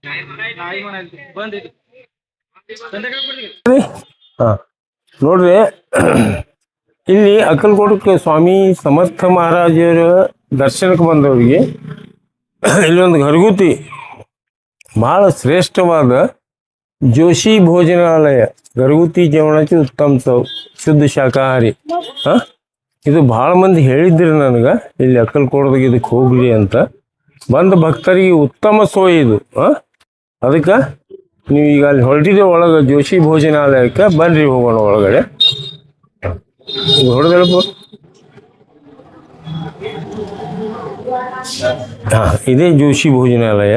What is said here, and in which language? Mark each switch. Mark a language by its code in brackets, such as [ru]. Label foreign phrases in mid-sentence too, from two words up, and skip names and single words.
[kn] ನೋಡ್ರಿ, ಇಲ್ಲಿ ಅಕ್ಕಲಕೋಟಕ್ಕೆ ಸ್ವಾಮಿ ಸಮರ್ಥ ಮಹಾರಾಜರ ದರ್ಶನಕ್ಕೆ ಬಂದವರಿಗೆ ಇಲ್ಲೊಂದು घरगुती ಭಾಳ ಶ್ರೇಷ್ಠವಾದ जोशी ಭೋಜನಾಲಯ, [mr] घरगुती जेवणाची उत्तम चव, [kn] ಶುದ್ಧ ಶಾಕಾಹಾರಿ. ಇದು ಭಾಳ ಮಂದಿ ಹೇಳಿದ್ರಿ ನನಗೆ, ಇಲ್ಲಿ ಅಕ್ಕಲಕೋಟದಾಗ ಇದಕ್ಕೆ ಹೋಗ್ಲಿ ಅಂತ. ಬಂದ ಭಕ್ತರಿಗೆ ಉತ್ತಮ ಸೋಯ್ ಇದು. ಅದಕ್ಕೆ ನೀವು ಈಗ ಅಲ್ಲಿ ಹೊರಟಿದ್ದೆ ಒಳಗೆ ಜೋಶಿ ಭೋಜನಾಲಯಕ್ಕೆ ಬನ್ರಿ, ಹೋಗೋಣ ಒಳಗಡೆ. ಈಗ ಹೊಡೆದಲ್ಪ. ಇದೇ ಜೋಶಿ ಭೋಜನಾಲಯ.